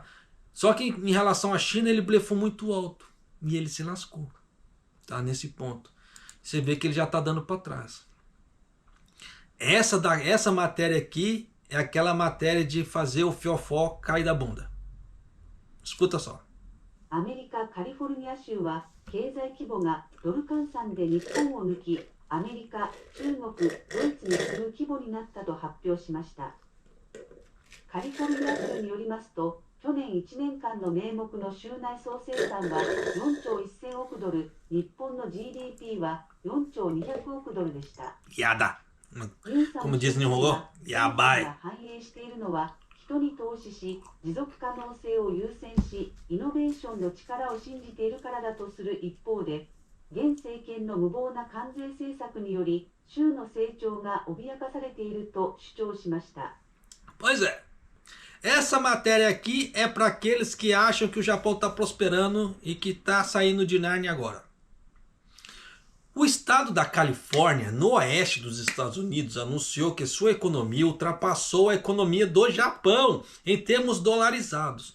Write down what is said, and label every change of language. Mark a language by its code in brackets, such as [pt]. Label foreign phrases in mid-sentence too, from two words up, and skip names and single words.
[pt] Só que em relação à China ele blefou muito alto e ele se lascou. Tá? Nesse ponto. Você vê que ele já está dando para trás. Essa matéria aqui é aquela matéria de fazer o fiofó cair da bunda. Escuta só. [ja] アメリカ・カリフォルニア州は経済規模がドル換算で日本を抜き、アメリカ、中国、ドイツに次ぐ規模になったと発表しました。カリフォルニア州によりますと、去年1年間の名目の州内総生産は4兆1000億ドル、日本の GDP は4兆200億ドルでした。 [pt] やだ。Como diz em Nihongo, yabai. [ja] 反映しているのは、人に投資し、持続可能性を優先し、イノベーションの力を信じているからだとする一方で、現政権の無謀な関税政策により、州の成長が脅かされていると主張しました。 [pt] Pois é. Essa matéria aqui é para aqueles que acham que o Japão está prosperando e que está saindo de Nárnia agora. O estado da Califórnia, no oeste dos Estados Unidos, anunciou que sua economia ultrapassou a economia do Japão em termos dolarizados.